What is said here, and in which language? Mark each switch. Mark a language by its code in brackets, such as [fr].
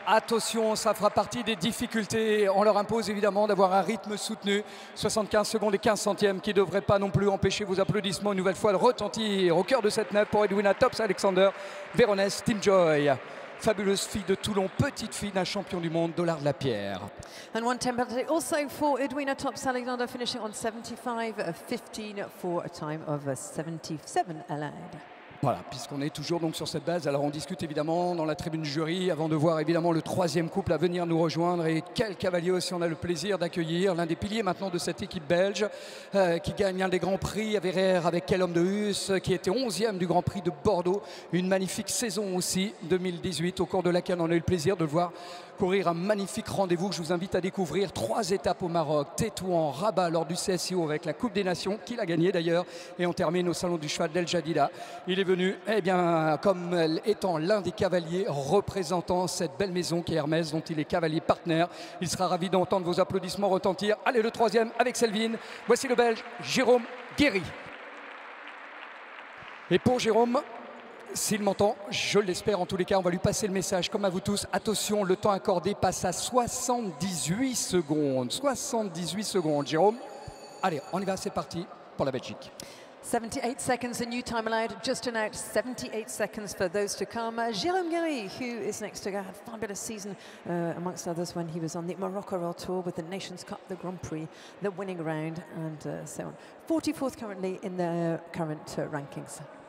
[fr] Attention, ça fera partie des difficultés. On leur impose évidemment d'avoir un rythme soutenu. 75 secondes et 15 centièmes qui ne devraient pas non plus empêcher vos applaudissements une nouvelle fois de retentir au cœur de cette neuf pour Edwina Tops-Alexander, Véronèse Team Joy. Fabuleuse fille de Toulon, petite fille d'un champion du monde, Dollard de la Pierre. [en] And one penalty also for Edwina Tops-Alexander, finishing on 75.15 for a time of 77 allowed. [fr] Voilà, puisqu'on est toujours donc sur cette base, alors on discute évidemment dans la tribune jury avant de voir évidemment le troisième couple à venir nous rejoindre et quel cavalier aussi on a le plaisir d'accueillir, l'un des piliers maintenant de cette équipe belge qui gagne un des grands prix à Verrières avec Quel homme de Hus, qui était 11e du Grand Prix de Bordeaux, une magnifique saison aussi 2018 au cours de laquelle on a eu le plaisir de le voir courir un magnifique rendez-vous que je vous invite à découvrir. 3 étapes au Maroc, Tétouan, Rabat lors du CSIO avec la Coupe des Nations, qu'il a gagné d'ailleurs, et on termine au Salon du Cheval d'El Jadida. Il est venu, eh bien, comme étant l'un des cavaliers représentant cette belle maison qui est Hermès, dont il est cavalier partenaire. Il sera ravi d'entendre vos applaudissements retentir. Allez, le troisième avec Selvin. Voici le Belge Jérôme Guéry. Et pour Jérôme, s'il m'entend, je l'espère en tous les cas, on va lui passer le message comme à vous tous. Attention, le temps accordé passe à 78 secondes. 78 secondes, Jérôme. Allez, on y va, c'est parti pour la Belgique. [en] 78 seconds, a new time allowed, just an out, 78 seconds for those to come. Jérôme Guéry, who is next to go, had a fabulous season, amongst others, when he was on the Morocco World Tour with the Nations Cup, the Grand Prix, the winning round, and so on. 44th currently in the current rankings.